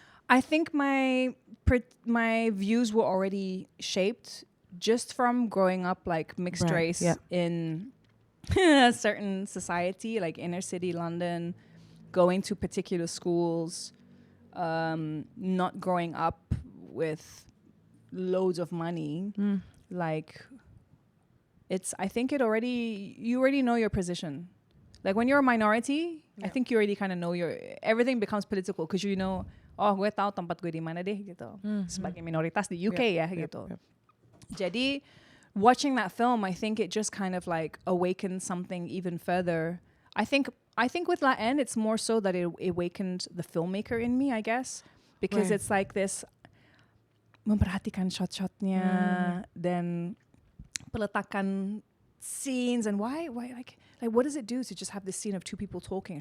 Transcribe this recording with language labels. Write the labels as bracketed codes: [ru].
[en] I think my views were already shaped just from growing up like mixed race in a certain society, like inner city London, going to particular schools, not growing up with loads of money. Like, I think you already know your position. Like, when you're a minority, I think you already kind of know everything becomes political because you know, oh, [id] gue tahu tempat gue di mana deh gitu. Sebagai minoritas di UK gitu. [en] Jadi, watching that film, I think it just kind of like awakened something even further. I think with La Haine, it's more so that it awakened the filmmaker in me, I guess, because it's like this [id] memperhatikan shot-shotnya, [en] then [id] peletakan [en] scenes, and why like what does it do to just have this scene of two people talking?